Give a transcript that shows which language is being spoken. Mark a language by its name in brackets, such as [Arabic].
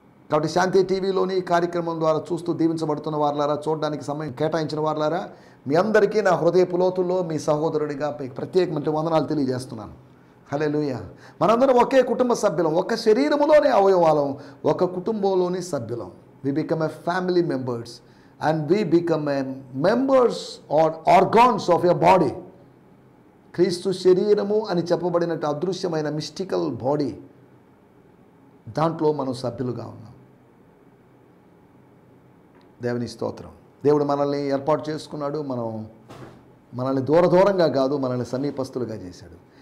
[Telugu] కాబట్టి శాంతి టీవీలోని ఈ కార్యక్రమం ద్వారా చూస్తూ దీవించబడుతున్న వారులారా, చూడడానికి సమయం కేటాయించిన వారులారా, మీ అందరికీ నా హృదయపు లోతుల్లో మీ సహోదరుడిగా ప్రత్యేకమైన వందనాలు తెలియజేస్తున్నాను. హల్లెలూయా. మనందరం ఒకే కుటుంబ సభ్యులం, ఒక శరీరములోనే అవయవాలం, ఒక కుటుంబంలోని సభ్యులం. [English] We become a family members and we become members or organs of your body. [Telugu] క్రీస్తు శరీరము అని చెప్పబడినట్టు అదృశ్యమైన మిస్టికల్ బాడీ, దాంట్లో మనం సభ్యులుగా ఉన్నాం. దేవుని స్తోత్రం. దేవుడు మనల్ని ఏర్పాటు చేసుకున్నాడు. మనల్ని దూరంగా కాదు, మనల్ని సమీపస్తులుగా చేశాడు.